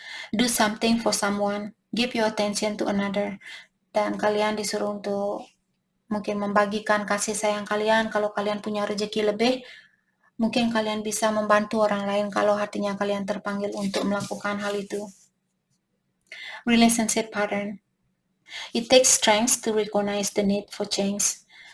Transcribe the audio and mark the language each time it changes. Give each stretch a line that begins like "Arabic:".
English: Do something for someone. Give your attention to another.
Indonesian: Dan kalian disuruh untuk mungkin membagikan kasih sayang kalian. Kalau kalian punya rezeki lebih, mungkin kalian bisa membantu orang lain kalau hatinya kalian terpanggil untuk melakukan hal itu.
English: Relationship pattern. It takes strength to recognize the need for change.